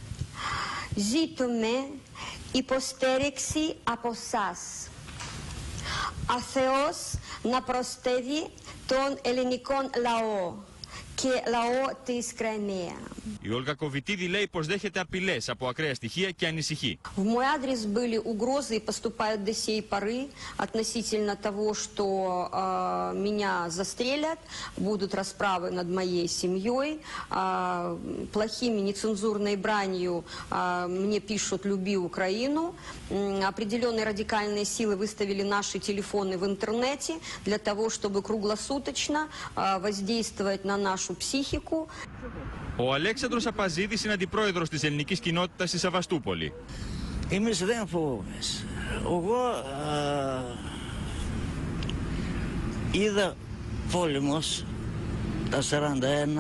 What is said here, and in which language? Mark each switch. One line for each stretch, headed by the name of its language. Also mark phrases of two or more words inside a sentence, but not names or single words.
Greek: Ζητούμε υποστήριξη από εσάς. Ο Θεός να προστεύει τον ελληνικό λαό και λαό της Κριμαία. Η Όλγα Κοβιτίδη λέει πως δέχεται απειλές από ακραία στοιχεία και ανησυχεί.
Russian: В мой адрес были угрозы и поступают до сей поры относительно того, что меня застрелят, будут расправы над моей семьей, плохими нецензурной бранью мне пишут «люби Украину». Определенные радикальные силы выставили наши телефоны в интернете для того, чтобы круглосуточно воздействовать на нашу ψυχικού.
Greek: Ο Αλέξανδρος Απαζίδης είναι αντιπρόεδρος της ελληνικής κοινότητας στη Σεβαστούπολη. Εμείς δεν φοβόμαστε. Εγώ είδα πόλεμος τα 41.